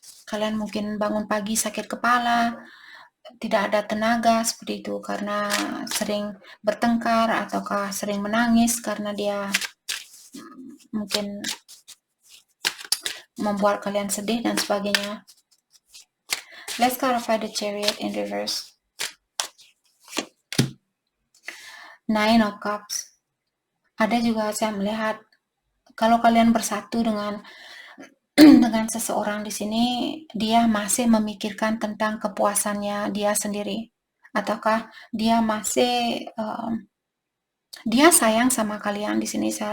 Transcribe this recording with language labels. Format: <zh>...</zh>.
<id>Kalian mungkin bangun pagi sakit kepala, tidak ada tenaga seperti itu karena sering bertengkar ataukah sering menangis karena dia mungkin membuat kalian sedih dan sebagainya.</id> <en>Let's clarify the Chariot in reverse. Nine of Cups.</en> <id>Ada juga saya melihat kalau kalian bersatu dengan seseorang di sini, dia masih memikirkan tentang kepuasannya dia sendiri, ataukah dia masih dia sayang sama kalian di sini.</id>